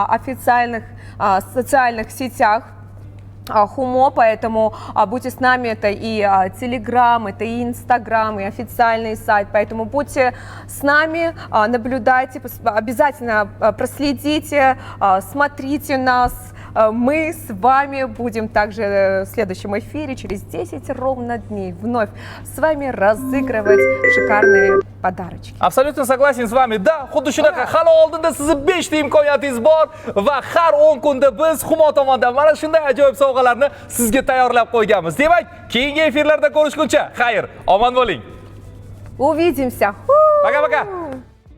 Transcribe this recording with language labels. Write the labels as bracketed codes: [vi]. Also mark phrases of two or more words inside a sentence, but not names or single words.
[ru] официальных социальных сетях Хумо, поэтому будьте с нами, это и Телеграм, это и Инстаграм, и официальный сайт, поэтому будьте с нами, наблюдайте, обязательно проследите, смотрите нас, мы с вами будем также в следующем эфире через 10 ровно дней вновь с вами разыгрывать шикарные подарочки. Абсолютно согласен с вами. Да, [uz] xuddi shunaqa. Hali oldinda sizni 5 ta imkoniyatingiz bor va har 10 kunda biz Humo tomonidan mana shunday ajoyib sovg'alarni sizga tayyorlab qo'yganmiz. Demak, keyingi efirlarda ko'rishguncha, xayr, omon bo'ling. [ru] Увидимся! Пока-пока.